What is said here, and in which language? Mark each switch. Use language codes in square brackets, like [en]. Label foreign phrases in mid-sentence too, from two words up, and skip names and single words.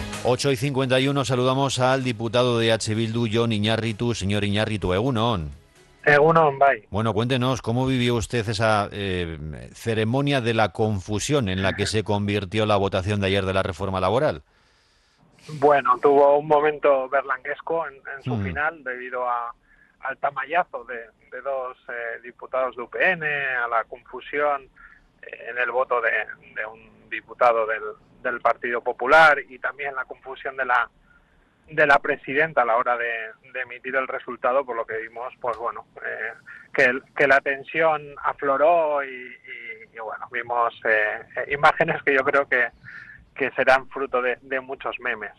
[es] 8:51 saludamos al diputado de H. Bildu, Jon Iñarritu. Señor Iñarritu, egunon. [eu] Egunon, bai. [es] Bueno, cuéntenos, ¿cómo vivió usted esa ceremonia de la confusión en la que se convirtió la votación de ayer de la reforma laboral? Bueno, tuvo un momento berlanguesco en su Hmm. final debido al tamallazo de dos diputados de UPN, a la confusión en el voto de un diputado del Partido Popular y también la confusión de la presidenta a la hora de emitir el resultado, por lo que vimos, pues bueno, que la tensión afloró y bueno, vimos imágenes que yo creo que serán fruto de muchos memes.